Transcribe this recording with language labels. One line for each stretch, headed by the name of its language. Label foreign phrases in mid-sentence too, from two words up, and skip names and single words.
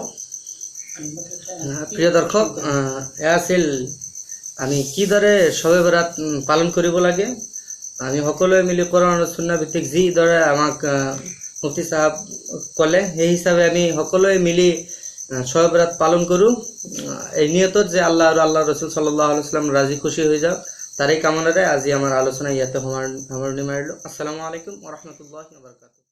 Assamese: প্ৰিয় দৰ্শক, এয়া আছিল আমি কিদৰে শবে বরাত পালন কৰিব লাগে। আমি সকলোৱে মিলি কোৰআন আৰু সুন্নাহ ভিত্তিক যিদৰে আমাক মুফতি সাহেব ক'লে, সেই হিচাপে আমি সকলোৱে মিলি শবে বরাত পালন কৰোঁ, এই নিয়তত যে আল্লাহ আৰু আল্লাহ ৰসুল
Arabic: صلى الله عليه وسلم
Assamese: ৰাজি খুশি হৈ যাওক, তাৰে কামনাৰে আজি আমাৰ আলোচনা ইয়াতে সামৰণি মাৰিলোঁ।
Arabic: السلام عليكم ورحمة الله وبركاته.